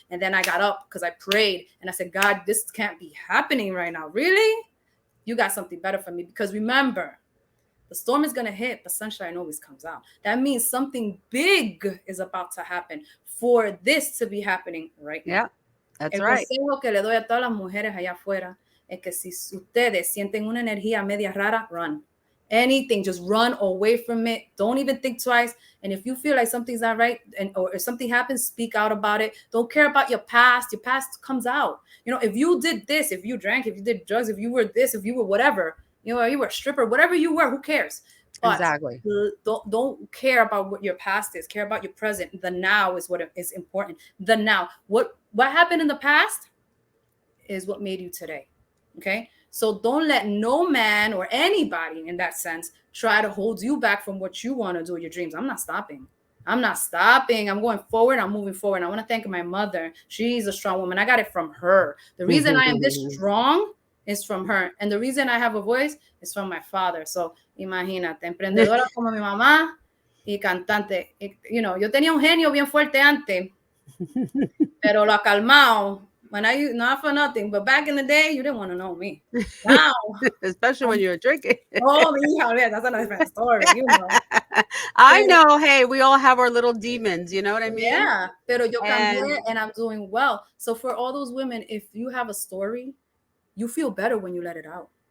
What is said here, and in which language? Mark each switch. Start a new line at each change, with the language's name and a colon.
English: And then I got up because I prayed and I said, God, this can't be happening right now. Really? You got something better for me, because remember, the storm is going to hit, but sunshine always comes out. That means something big is about to happen for this to be happening right now. Yeah. That's right.
Spanish: El consejo que le doy a todas las mujeres allá afuera es que si ustedes sienten una energía media rara,
English: run. Anything, just run away from it. Don't even think twice. And if you feel like something's not right, or if something happens, speak out about it. Don't care about your past. Your past comes out. You know, if you did this, if you drank, if you did drugs, if you were this, if you were whatever, you know, you were a stripper, whatever you were, who cares? But exactly. Don't care about what your past is. Care about your present. The now is what is important. The now. What happened in the past is what made you today. Okay? So don't let no man or anybody in that sense try to hold you back from what you want to do, your dreams. I'm not stopping. I'm going forward. I'm moving forward. And I want to thank my mother. She's a strong woman. I got it from her. The reason I am this strong is from her. And the reason I have a voice is from my father. So,
Spanish: imagínate, emprendedora como mi mamá, y cantante.
English: You know,
Spanish: yo tenía un genio bien fuerte antes, pero lo ha calmado.
English: When not for nothing, but back in the day, you didn't want to know me. Now, especially when you're drinking. oh, hija, that's a different story, you know. I know. Hey, we all have our little demons. You know what I mean?
Spanish: Yeah, pero yo cambié
English: And- and I'm doing well. So for all those women, if you have a story, you feel better when you let it out.